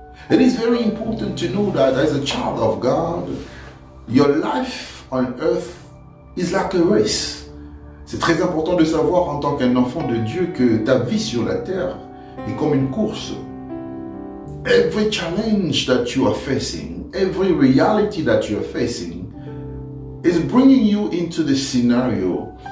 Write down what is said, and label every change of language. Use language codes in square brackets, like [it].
[en] It is very important to know that as a child of God, your life on earth is like a race. [fr] C'est très important de savoir en tant qu'un enfant de Dieu que ta vie sur la terre est comme une course. [en] Every challenge that you are facing, every reality that you are facing is bringing you into the scenario.